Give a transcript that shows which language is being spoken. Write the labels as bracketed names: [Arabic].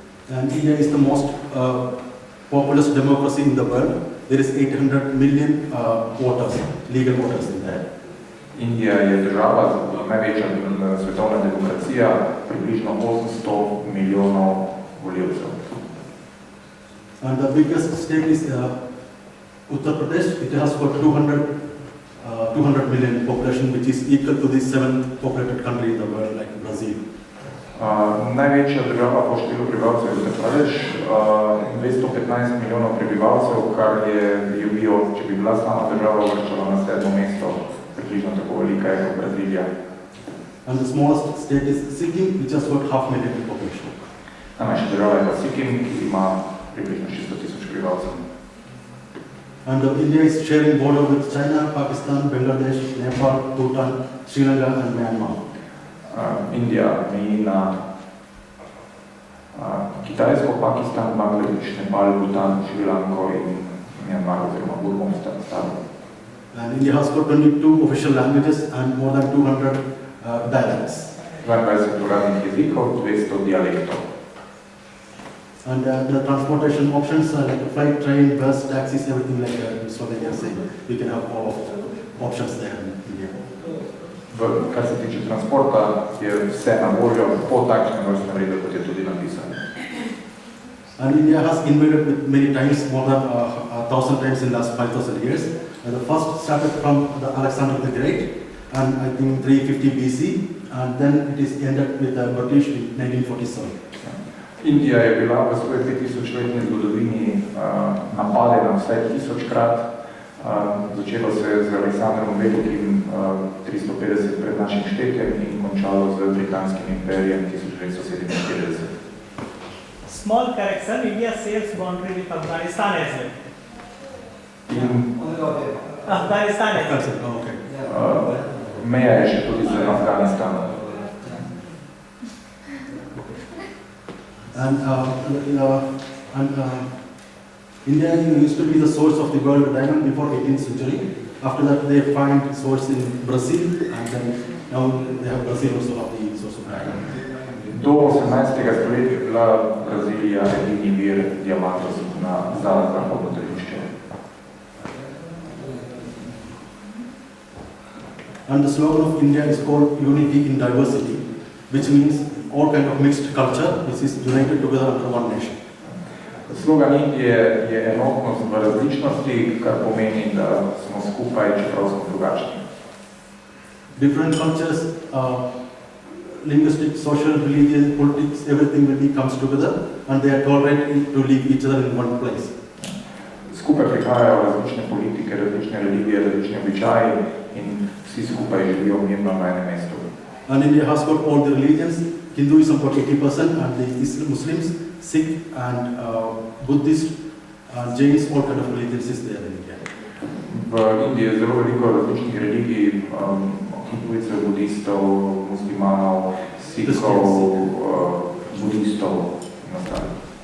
[English] And India is the most populous democracy in the world. There is 800 million voters, legal voters in there. [Slovenian] Indija je država, največja svetovna demokracija, približno 800 milijonov volivcev. [English] And the biggest state is Uttar Pradesh. It has got 200 million population, which is equal to the 7th populated country in the world, like Brazil. [Slovenian] Največja država po številu prebivalcev je Uttar Pradesh, 215 milijonov prebivalcev, kar je bil, če bi bila sama država uvrščala na 7. mesto, približno tako velika je kot Brazilija. [English] And the smallest state is Sikkim, which has got 500,000 population. [Slovenian] Najmanjša država je pa Sikkim, ki ima približno 600,000 prebivalcev. [English] And India is sharing border with China, Pakistan, Bangladesh, Nepal, Bhutan, Sri Lanka and Myanmar. [Slovenian] Indija meji na Kitajsko, Pakistan, Bangladeš, Nepal, Bhutan, Sri Lanko in Myanmar oziroma Burmo staro. [English] And India has got 22 official languages and more than 200 dialects. [Slovenian] 22 uradnih jezikov, 200 dialektov. [English] And the transportation options are like flight, train, bus, taxis, everything like so they can say. We can have all of the options there in India. [Slovenian] Kar se tiče transporta, je vse na voljo po takšnem vrstnem redu, kot je tudi napisano. [English] And India has invaded with many times, more than 1,000 times in the last 5,000 years. And the first started from the Alexander the Great, and I think 350 BC, and then it is ended with the British in 1947. [Slovenian] Indija je bila v svoji 5000-letni zgodovini napadena vsaj 1000-krat. Začelo se je z Aleksandrom Velikim 350 pred našim štetjem in končalo z Britanskim imperijem 1947. [English] Small correction, India shares boundary with Afghanistan as well. Afghanistan as well. Okay. [Slovenian] Meja je še tudi z Afganistanom. [English] And India used to be the source of the world diamond before 18th century. After that, they find source in Brazil, and then now they have Brazil also have the source of diamond. [Slovenian] Do 18. stoletja je bila Brazilija edini vir diamantov za zahodno tržišče. [English] And the slogan of India is called unity in diversity, which means all kind of mixed culture, which is united together under one nation. [Slovenian] Slogan Indije je enotnost v različnosti, kar pomeni, da smo skupaj, čeprav smo drugačni. [English] Different cultures linguistic, social, religion, politics, everything will be comes together and they are tolerant to live each other in one place. [Slovenian] Skupaj prihajajo različne politike, različne religije, različne običaji in vsi skupaj živijo mirno na enem mestu. [English] And India has got all the religions, Hinduism for 80% and the Muslims, Sikh and Buddhist and Jains, all kind of religions is there in India. [Slovenian] V Indiji je zelo veliko različnih religij, hindujcev, budistov, muslimanov, sikhov, budistov in ostalih.